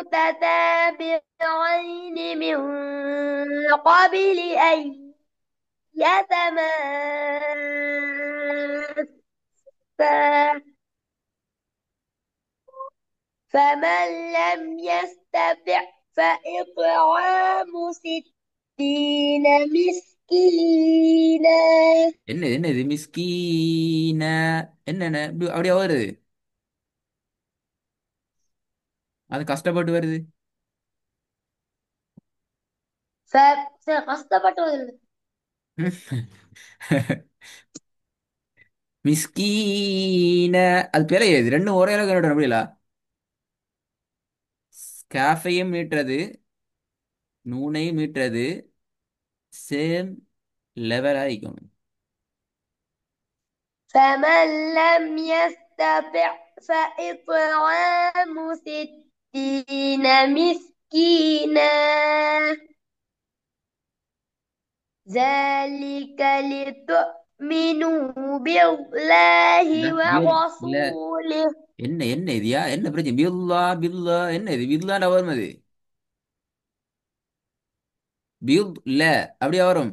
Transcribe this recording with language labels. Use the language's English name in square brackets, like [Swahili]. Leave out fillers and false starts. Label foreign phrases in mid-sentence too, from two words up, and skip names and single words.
[Arabic] متتابعين من قبل أن يتماسا فمن لم يستطع فإطعام 60 مسكينا [Tamil] என்னது என்னது மிஸ்கீன, என்னென்ன அப்படியே வருது, அது கஷ்டப்பட்டு வருது. கஷ்டப்பட்டு மிஸ்கீன, அது பிழை. இது ரெண்டும் ஒரே அளவுக்கு என்னோட அப்படியில ஸ்காஃபையும் மீட்டுறது, நூனையும் மீட்டுறது, [English] same level [Tamil] ஆகிக்கணும். [Arabic] فمن لم يستطع فإطعام 60 مسكينا ذلك لتؤمنوا بالله [Tamil] இல்ல, [Arabic] ورسوله [Tamil] என்ன என்ன இதுயா, என்ன பிரச்சனை, [Arabic] بالله بالله, [Tamil] என்ன இது பில்லாண்ட வரும் அது, பில் இல்ல அப்படியே வரும்.